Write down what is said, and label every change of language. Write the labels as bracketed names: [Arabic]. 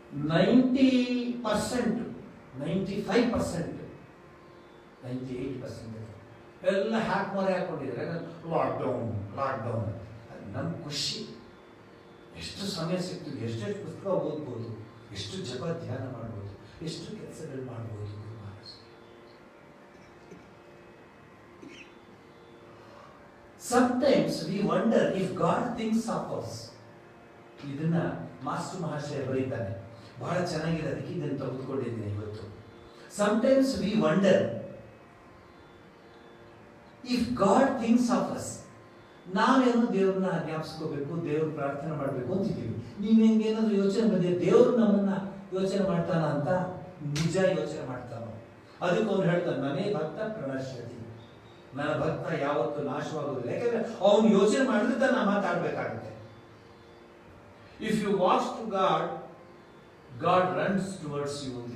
[Kannada] 90%, 95%, 98% ಎಲ್ಲ ಮೊರೆ ಹಾಕೊಂಡಿದ್ದಾರೆ. ಲಾಕ್ಡೌನ್ ನಮ್ ಖುಷಿ. ಎಷ್ಟು ಸಮಯ ಸಿಕ್ತು, ಎಷ್ಟೆಷ್ಟು ಪುಸ್ತಕ ಓದ್ಬೋದು, ಎಷ್ಟು ಜಪ ಧ್ಯಾನ ಮಾಡ್ಬೋದು, ಎಷ್ಟು ಕೆಲಸಗಳು ಮಾಡ್ಬೋದು. [English] Sometimes we wonder if God thinks of us. [Kannada] ಇದನ್ನ ಮಾಸ್ಟರ್ ಮಹಾಶಯ ಬರೀತಾನೆ, ಬಹಳ ಚೆನ್ನಾಗಿದೆ, ಅದಕ್ಕೆ ಇದನ್ನು ತೆಗೆದುಕೊಂಡಿದ್ದೀನಿ ಇವತ್ತು. [English] Sometimes we wonder if God thinks of us. [Kannada] ನಾವೇನು ದೇವ್ರನ್ನ ಜ್ಞಾಪಿಸ್ಕೋಬೇಕು, ದೇವ್ರ ಪ್ರಾರ್ಥನೆ ಮಾಡಬೇಕು ಅಂತಿದ್ದೀವಿ. ನೀವೇನಾದ್ರೂ ಯೋಚನೆ ಬಂದಿದೆ ದೇವ್ರು ನಮ್ಮನ್ನ ಯೋಚನೆ ಮಾಡ್ತಾನ ಅಂತ? ನಿಜ ಯೋಚನೆ ಮಾಡ್ತಾನೋ? ಅದಕ್ಕೆ ಅವ್ನು ಹೇಳ್ತಾನೆ, [Sanskrit] ಮನೆ ಭಕ್ತ ಪ್ರಣಶ್ಯತಿ, [Kannada] ನನ್ನ ಭಕ್ತ ಯಾವತ್ತು ನಾಶವಾಗೋದಿಲ್ಲ. ಯಾಕಂದ್ರೆ ಅವನು ಯೋಚನೆ ಮಾಡಿದ್ರೆ ನಾ ಮಾತಾಡ್ಬೇಕಾಗುತ್ತೆ. [English] If you walk to God runs towards you.